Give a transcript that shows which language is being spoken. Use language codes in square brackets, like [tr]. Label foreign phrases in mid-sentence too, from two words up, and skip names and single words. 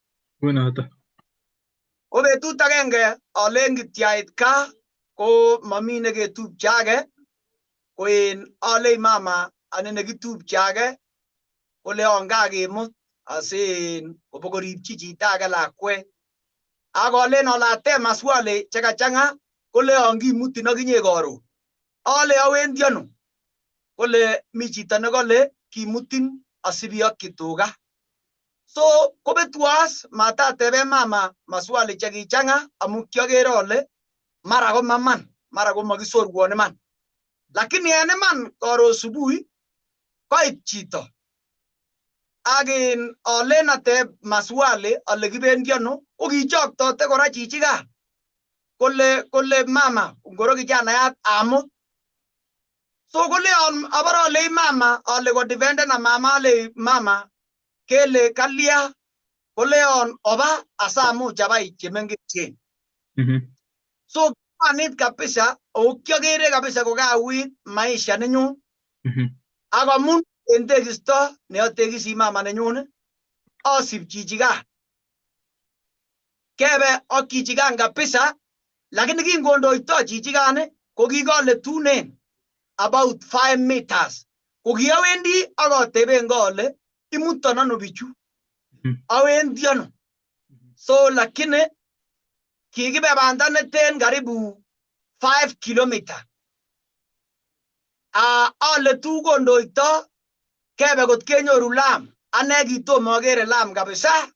[kln] Ko betut agenge alen kityait kaa ko mami neketupche age ko en alei mama ane nekitupche age kole on kakemut asin kobokoripchi chito age lakwet. Akolen ale ateb maswali chekachang'a kole on kimutin akinye karon. Ale awendi ano? Kole mi chito nekole kimutin asibiyokyi tuga. So kobetwas matatebe mama maswali chekichang'a amu kiagere ale mara ko maman, mara ko makisorwon iman. Lakini en iman karon subui koit chito akin alen ateb maswali ale kibendi ano ko kichoktote kora chichikan kole mama ngoro kijanayat amut. So koleon abare alei mama ale ko defenden na mama ale mama kele kalia koleon oba asamuch abai chemengechen. So kianit kabisa o kiagere kabisa kokauit maisha nenyun akamun en tekisto neatekisi mama nenyun asip chichikan kebe ak chichikan kabisa, lakini kingondoito chichikan ko kikole tunen [en] about 5 meters [kln] ko kiawendi akateben kole imuton ano bichu awendi ano. So lakini kikibe banda neten karibu 5 kilometer ale tu kondoito kebe kot kenyoru lam ane kitomo akere lam kabisa.